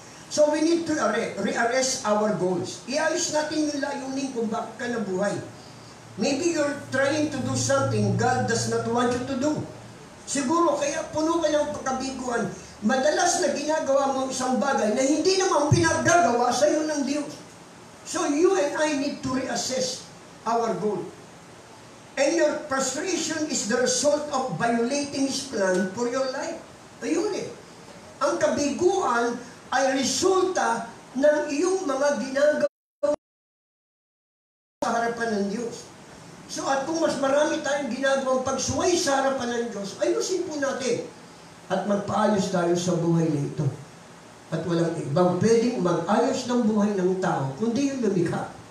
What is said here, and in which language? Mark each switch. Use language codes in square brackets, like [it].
[en] So we need to rearrest our goals. [tl] Iayos natin yung layunin kung bakit ka nabuhay. [en] Maybe you're trying to do something God does not want you to do. [tl] Siguro kaya puno ka ng pagkabiguan. Madalas na ginagawa mo isang bagay na hindi naman pinagagawa sa iyo ng Diyos. [en] So you and I need to reassess our goal. And your frustration is the result of violating His plan for your life. [tl] Ayun eh. Ang kabiguan ay resulta ng iyong mga ginagawa sa harapan ng Diyos. So at kung mas marami tayong ginagawang pagsuway sa harapan ng Diyos, ayusin po natin. At magpaayos tayo sa buhay na ito. At walang ibang pwedeng mag-ayos ng buhay ng tao, kundi yung lumikha.